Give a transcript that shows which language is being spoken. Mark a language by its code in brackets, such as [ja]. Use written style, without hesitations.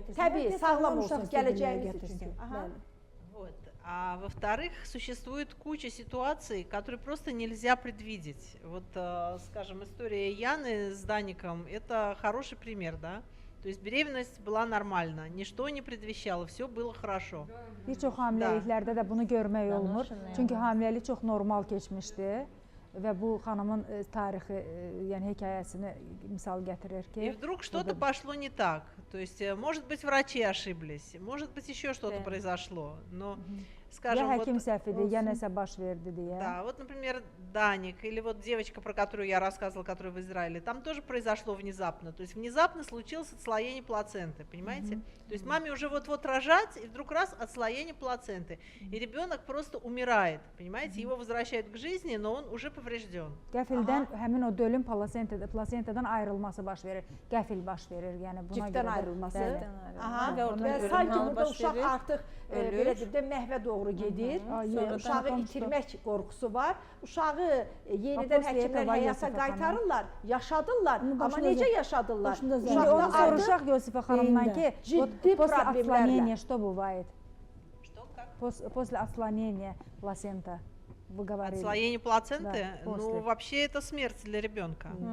[az] Təbii, sağlam olsun, gələcəyiniz üçün. [ru] А во-вторых, существует куча ситуаций, которые просто нельзя предвидеть. Вот, скажем, история Яны с Даником – это хороший пример, да? То есть беременность была нормальна, ничто не предвещало, все было хорошо. [az] Bir çox hamiləliklərdə də bunu görmək olmur. Çünki hamiləlik çox normal keçmişdi. və bu xanımın tarixi, yəni hekayəsini misal gətirir ki. [ru] И вдруг что-то пошло не так. То есть, может быть, врачи ошиблись, может быть, еще что-то произошло. Но, скажем, [az] ya həkim səhv edir, ya nəsə baş verdi deyə. [ru] Да, вот, например, Даник или вот девочка, про которую я рассказывала, которая в Израиле, там тоже произошло внезапно. То есть внезапно случилось отслоение плаценты, понимаете? То есть маме уже вот-вот рожать, и вдруг раз отслоение плаценты. И ребенок просто умирает, понимаете? Его возвращают к жизни, но он уже поврежден. [az] Qəfildən həmin o dölün plasentadan ayrılması baş verir. Qəfil baş verir. Yəni buna Cütdən görə ayrılması. Bəli. Və sanki burada uşaq artıq belə deyim də məhvə doğru gedir. Uşağı itirmək qorxusu var. Uşağı yenidən həkimlər həyata qaytarırlar, yaşadırlar. Amma necə yaşadırlar? Uşaqda onu soruşaq Yosifə xanımdan ki, ciddi problemlərlə. [ru] Что бывает? После отслоения плацента. Вы говорили. Отслоение плаценты? Да, ну, вообще это смерть для ребенка.